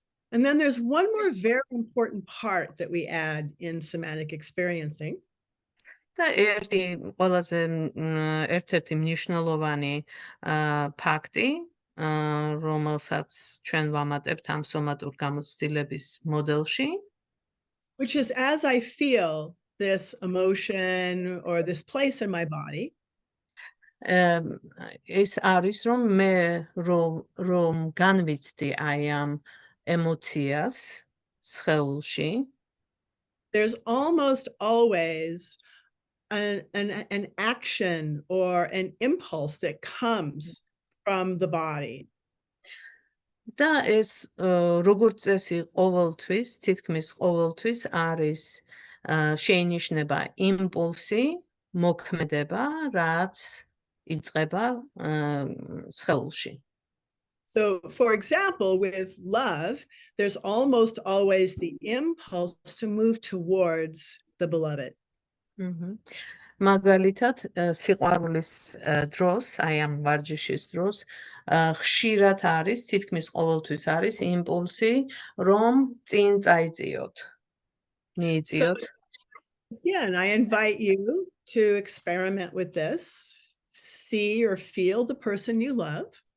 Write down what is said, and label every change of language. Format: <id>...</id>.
<en>And then there's one more very important part that we add in somatic experiencing.</en> <ka>და ერთ-ერთი მნიშვნელოვანი ფაქტი, რომელსაც ჩვენ ვამატებთ ამ სომატურ გამოცდილების მოდელში,</ka> <en>which is as I feel this emotion or this place in my body,</en> <ka>ეს არის რომ მე რომ განვიცდი აი ამ ემოციას სხეულში,</ka> <en>there's almost always an action or an impulse that comes from the body.</en> <ka>და ეს როგორც წესი ყოველთვის, თითქმის ყოველთვის არის შეინიშნება იმპულსი, მოქმედება, რაც იწყება სხეულში.</ka> <en>So, for example, with love, there's almost always the impulse to move towards the beloved.</en> <ka>მაგალითად, სიყვარულის დროს, აი ამ ვარჯიშის დროს, ხშირად არის, თითქმის ყოველთვის არის იმპულსი, რომ წინ წაიწიოთ, მიიწიოთ.</ka> <en>Again, I invite you to experiment with this, see or feel the person you love.</en>